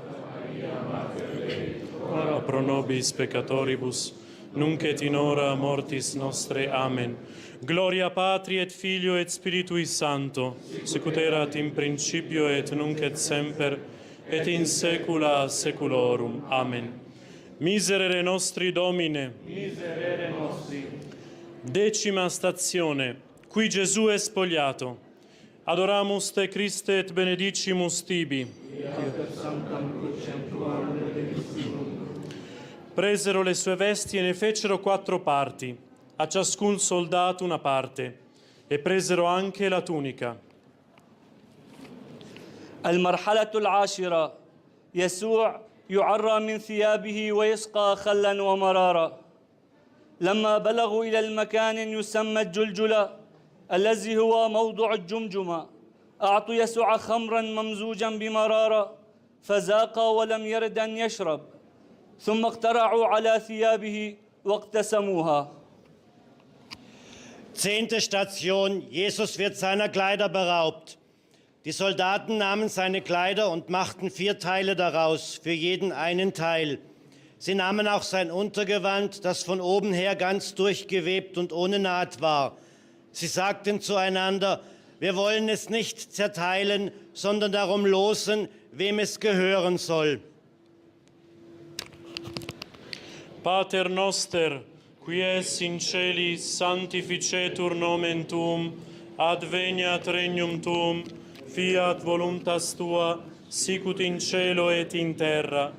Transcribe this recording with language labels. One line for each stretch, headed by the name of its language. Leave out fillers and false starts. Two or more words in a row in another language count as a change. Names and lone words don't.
Latin: Ora pro nobis peccatoribus, nunc et in hora mortis nostre. Amen. Gloria Patri et Filio et Spiritui Sancto, sicut erat in principio et nunc et semper, et in saecula saeculorum. Amen. Miserere nostri, Domine. Miserere nostri.
Italian: 10ª stazione. Qui Gesù è spogliato.
Latin: Adoramus te Christe et benedicimus tibi.
Italian: Presero le sue vesti e ne fecero 4 parti, a ciascun soldato una parte, e presero anche la tunica.
Arabic: المرحلة العاشرة. يسوع يعرى من ثيابه ويسقى خلا ومرارا. لما بلغوا إلى المكان يسمى الجلجلة الذي هو موضع الجمجمة، أعطوا يسوع خمرا ممزوجا بمرارة فذاق ولم يرد أن يشرب، ثم اقترعوا على ثيابه واقتسموها.
German: 10. Station. Jesus wird seiner Kleider beraubt. Die Soldaten nahmen seine Kleider und machten 4 Teile daraus, für jeden einen Teil. Sie nahmen auch sein Untergewand, das von oben her ganz durchgewebt und ohne Naht war. Sie sagten zueinander: Wir wollen es nicht zerteilen, sondern darum losen, wem es gehören soll.
Latin: Pater noster, qui es in celis, sanctificetur nomen tuum, adveniat regnum tuum, fiat voluntas tua, sicut in cielo et in terra.